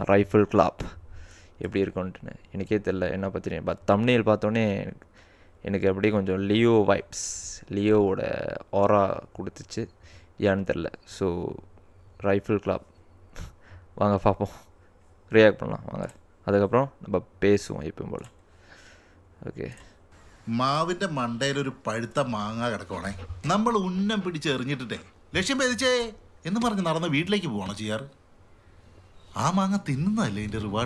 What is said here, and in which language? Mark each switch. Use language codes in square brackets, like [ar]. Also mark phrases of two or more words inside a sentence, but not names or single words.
[ta] ரைஃபிள் கிளப் எப்படி இருக்குன்ட்டுன்னு எனக்கே தெரில என்ன பற்றி. பட் தம்ப்நெயில் பார்த்தோன்னே எனக்கு அப்படியே கொஞ்சம் லியோவோட ஆரா கொடுத்துச்சு, ஏன்னு தெரில. ஸோ ரைஃபிள் கிளப் வாங்க பார்ப்போம், ரியாக்ட் பண்ணலாம் வாங்க. அதுக்கப்புறம் நம்ம பேசுவோம் எப்பவும் போல். [ml] ഓക്കെ. മാവിന്റെ മണ്ടയിലൊരു പഴുത്ത മാങ്ങ കിടക്കുവാണേ, നമ്മൾ ഉന്നം പിടിച്ചെറിഞ്ഞിട്ടേ ലക്ഷ്യം ഭേദിച്ചേ എന്ന് പറഞ്ഞ് നടന്ന് വീട്ടിലേക്ക് പോകണോ ചെയ്യാറ്? ആ മാങ്ങ തിന്നുന്നതല്ലേ ഇതിന്റെ റിവാർഡ്?